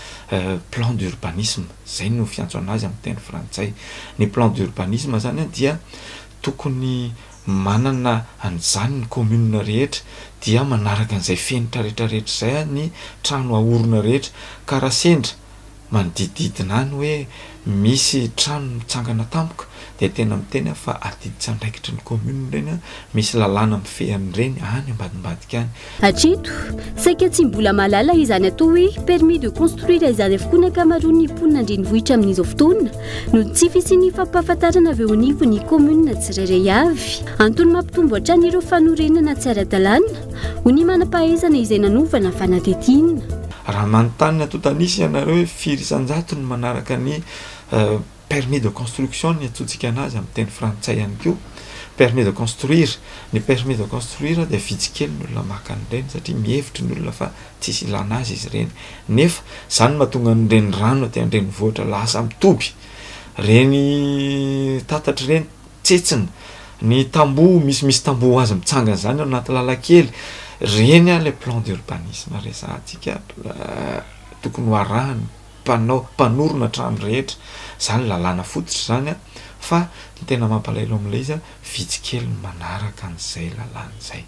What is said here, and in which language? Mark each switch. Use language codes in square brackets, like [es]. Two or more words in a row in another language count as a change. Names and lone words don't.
[fr] plan d'urbanisme [mg] zay no fiantso anazy amin'ny teny frantsay ny [fr] plan d'urbanisme [mg] zany dia tokony manana an'izany ny commune rehetra dia manaraka an'izay fenitra rehetrarehetra zay ny trano ahorona rehetra ka raha sendra manodididina any hoe misy trano mitsangana tampoka dia tena miteny fa adiditra andraikitry ny commune reny misy lalàna mifehany reny any ambadimbadika any hatreto saika tsy mbola malala izany atao hoe [fr] permis de construire [mg] izany avokoa ny ankamaroan'ny mponina andrenivohitra amin'izao fotoana no tsy fisiany fampahafantarana avy eo anivo ny commune tsirairay avy antony mampitombo hatrany ireo fanorenana tsy ara-dalàna ho ny manam-pahaizana izay nanovana fanadidina raha manontany atotanisy ianareo hoe firy isan-jato ny manaraka ny [fr] permis de construction [mg] ny atsotsika anazy amin'ny teny frantsay ihany koa [fr] permis de construire [mg] ny [fr] permis de construire [mg] dia vitsykely ny olona maka an'ireny satria mihevitry ny olona fa tsisy ilana azy izy ireny nefa zany mahatonga nyreny rano aty andrenivohitra lasa mitoby reny tatatra ireny tsetsina ny tamboho misimisy tamboho azy mitsangana zany ao anaty lalakely reny a [fr] le plan d'urbanisme [mg] resantsika tokony ho arahany mpanorona trano rehetra zany lalàna fototra zany fa ny tena mampalaelo amin'ilay izy vitsykely manaraka an'izay lalàna izay